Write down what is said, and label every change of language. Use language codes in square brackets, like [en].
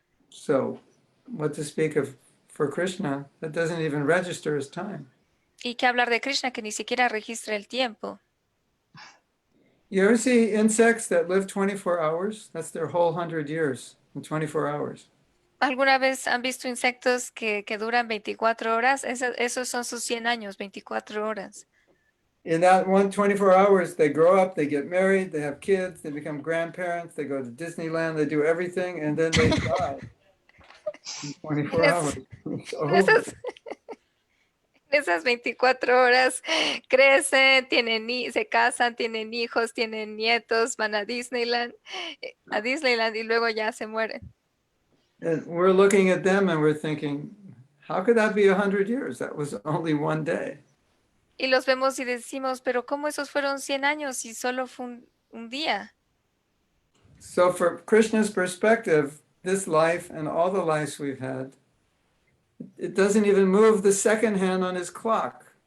[en] So, what to speak of for Krishna, that doesn't even register as time. [es] Y qué hablar de Krishna que ni siquiera registra el tiempo. [en] You ever see insects that live 24 hours? That's their whole 100 years in 24 hours. [es] ¿Alguna vez han visto insectos que duran 24 horas? Esos son sus 100 años, 24 horas. [en] In that 24 hours, they grow up, they get married, they have kids, they become grandparents, they go to Disneyland, they do everything, and then they die in 24 Yes. hours. It's [es] En [en] over. [es] esas, en esas 24 horas crecen, se casan, tienen hijos, tienen nietos, van a Disneyland y luego ya se mueren. [en] And we're looking at them and we're thinking, how could that be 100 years? That was only one day. [es] Y los vemos y decimos, pero ¿cómo esos fueron 100 años y solo fue un día? [en] So, from Krishna's perspective, this life and all the lives we've had, it doesn't even move the second hand on his clock.